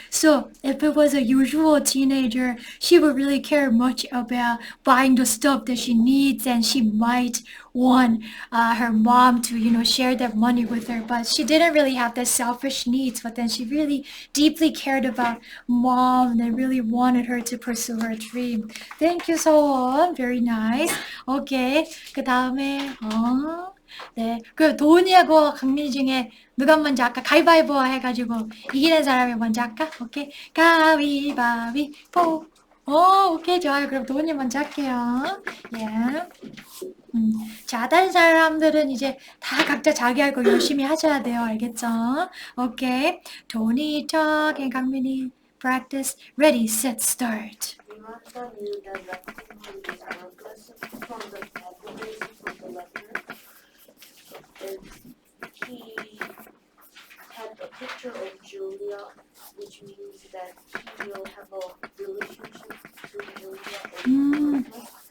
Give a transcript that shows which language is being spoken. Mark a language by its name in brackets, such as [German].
[English] So if it was a usual teenager, she would really care much about buying the stuff that she needs and she might want her mom to, share that money with her. But she didn't really have the selfish needs, but then she really deeply cared about mom and really wanted her to pursue her dream. Thank you, 서원. Very nice. Okay. [Korean] 그 다음에, 네. 그 도훈이하고 강민이 중에 누가 먼저 할까? 가위바위보 해가지고 이기는 사람이 먼저 할까? 오케이. 가위바위보. 오케이. 좋아요. 그럼 도훈이 먼저 할게요. 예. 자, 다른 사람들은 이제 다 각자 자기 할 거 열심히 하셔야 돼요. 알겠죠? 오케이. [English] 도훈이, 척, and 강민이 practice. Ready, set, start. Miranda knew that Lamphman was Marcus from the observation from the letter. He had a picture of Julia, which means that he will have a relationship to Julia or Marcus.